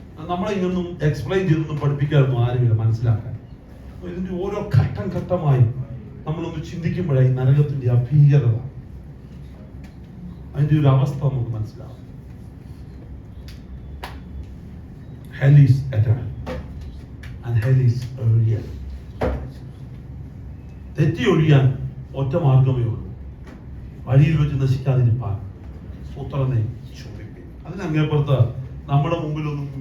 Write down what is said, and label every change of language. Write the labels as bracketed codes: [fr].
[ml] നമ്മളെ ഇങ്ങനൊന്നും എക്സ്പ്ലെയിൻ ചെയ്തൊന്നും പഠിപ്പിക്കാനൊന്നും ആരുമില്ല, മനസ്സിലാക്കാൻ. ഇതിന്റെ ഓരോ ഘട്ടം ഘട്ടമായി നമ്മളൊന്ന് ചിന്തിക്കുമ്പോഴായി നരകത്തിന്റെ ആ ഭീകരത, അതിന്റെ ഒരു അവസ്ഥ നമുക്ക് മനസ്സിലാവും. [en] Hell is eternal and hell is real. [ml] തെറ്റി ഒഴിയാൻ ഒറ്റ മാർഗമേ ഉള്ളൂ, വഴിയിൽ വെച്ച് നശിക്കാതിരിപ്പാൻ പുത്രനെ ചുംബിപ്പിൻ. അതിനങ്ങേപ്പുറത്ത് നമ്മുടെ മുമ്പിലൊന്നും